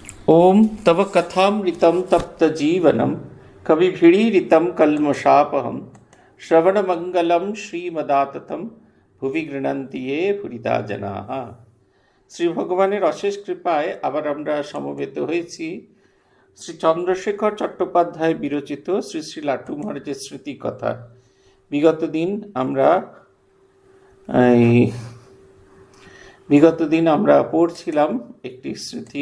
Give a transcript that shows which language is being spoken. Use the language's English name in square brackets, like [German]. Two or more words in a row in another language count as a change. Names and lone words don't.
[Sanskrit] ओम तव कथामृतं तप्तजीवनं कविभिरीडितं कल्मषापहं श्रवणमङ्गलं श्रीमदाततं ভুবি গৃণন্তি ये ভুরিদা জনাঃ। [Bangla] শ্রী ভগবানের অশেষ কৃপায় আবার আমরা সমবেত হয়েছি শ্রী চন্দ্রশেখর চট্টোপাধ্যায় বিরচিত শ্রী শ্রী লাটু মহারাজের স্মৃতি কথা। বিগত দিন আমরা পড়ছিলাম একটি স্মৃতি।